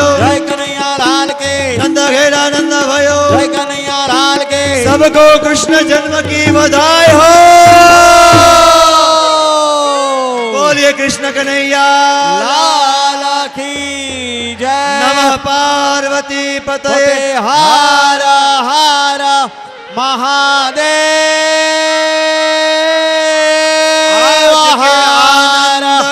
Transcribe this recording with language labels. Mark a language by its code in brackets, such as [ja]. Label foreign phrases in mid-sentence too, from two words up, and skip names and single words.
[hi] जय कन्हैया लाल के। नंद घेरा नंद भयो जय कन्हैया लाल के। सबको कृष्ण जन्म की बधाई हो। बोलिए कृष्ण कन्हैया लाल की जय। [sa] नमः पार्वती पतये। [hi] हर हर महादेव। आज के हर